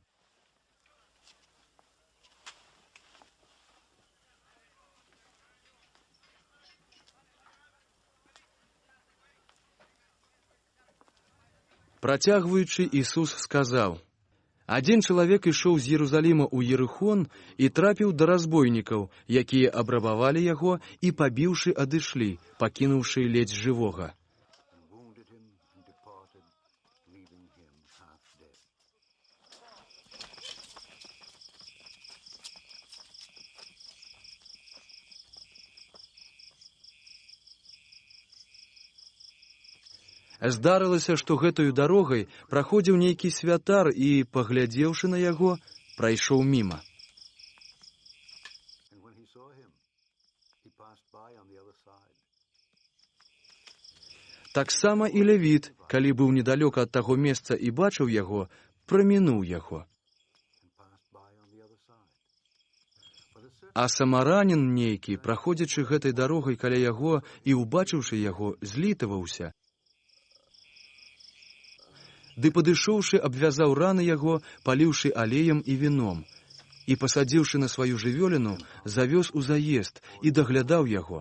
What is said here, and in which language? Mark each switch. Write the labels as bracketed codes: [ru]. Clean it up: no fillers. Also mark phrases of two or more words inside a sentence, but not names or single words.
[be] Працягваючы, Ісус сказаў: адзін чалавек ішоў з Єрусаліма ў Ерыхон і трапіў да разбойнікаў, якія абрабавалі яго і, пабіўшы, адышлі, пакінуўшы ледзь жывога. [en] and wounded him and departed, leaving him half dead. [be] Здарылася, што гэтаю дарогай праходзіў нейкі святар і, паглядзеўшы на яго, прайшоў міма. [en] And when he saw him, he passed by on the other side. [be] Таксама і Левіт, калі быў недалёка ад таго месца і бачыў яго, прамінуў яго. [en] And passed by on the other side. But a certain [be] А самаранін нейкі, праходзячы гэтай дарогай каля яго і, убачыўшы яго, злітаваўся. Ды падышоўшы, абвязаў раны яго, паліўшы алеем і віном, і, пасадзіўшы на сваю жывёліну, завёз у заезд і даглядаў яго.